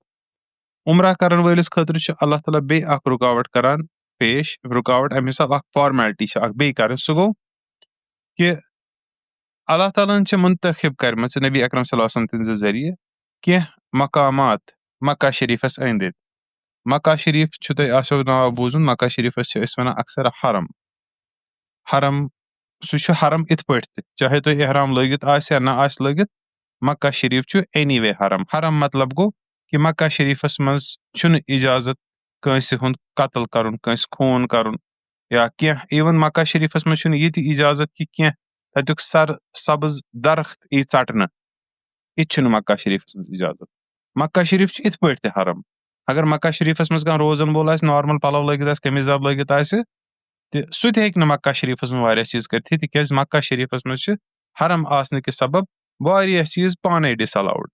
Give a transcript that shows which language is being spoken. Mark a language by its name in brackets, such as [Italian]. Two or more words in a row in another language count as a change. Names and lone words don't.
[Kashmiri] عمرہ کرن وٲلِس خٲطرٕ چھُ اللہ تعالیٰ بیٚیہِ اکھ رُکاوٹ کران پیش رُکاوٹ امہِ حساب اکھ فارمیلٹی چھِ اکھ بیٚیہِ کرٕنۍ سُہ گوٚو کہِ اللہ تعالیٰ ہن چھِ منتخب کرِمژ نبی اکرم [Arabic] صلی اللہ علیہ وسلم [Kashmiri] تِہنٛدِ ذٔریعہٕ کینٛہہ مقامات مکہ شریٖفس أنٛدۍ أنٛدۍ. مکہ شریٖف چھُ تۄہہِ آسیو ناو بوٗزمُت مکہ شریٖفس چھِ أسۍ ونان اکثر حرم سُہ چھُ حرم یِتھ پٲٹھۍ تہِ چاہے تۄہہِ احرام لٲگِتھ آسہِ یا نہ آسہِ لٲگِتھ مکہ شریٖف چھُ [English] any way [Kashmiri] حرم مطلب گوٚو کہِ مکہ شریٖفس منٛز چھُنہٕ اِجازت کٲنٛسہِ ہُنٛد قتل کرُن کٲنٛسہِ خوٗن کرُن یا کینٛہہ اِوٕن مکہ شریٖفس منٛز چھُنہٕ یہِ تہِ اِجازت کہِ کینٛہہ تتیُک سر سبٕز درخت یی ژٹنہٕ یہِ تہِ چھُنہٕ مکہ شریٖفس منٛز اِجازت. مکہ شریٖف چھُ یِتھ پٲٹھۍ تہِ حرم. اگر مکہ شریٖفس منٛز کانٛہہ روزن وول آسہِ نارمل پلو لٲگِتھ آسہِ قمیٖض یزار لٲگِتھ آسہِ تہٕ سُہ تہِ ہیٚکہِ نہٕ مکہ شریٖفس منٛز واریاہ چیٖز کٔرِتھ تِکیازِ مکہ شریٖفس منٛز چھِ حرم آسنہٕ کہِ سبب واریاہ چیٖز پانے [English] disallowed.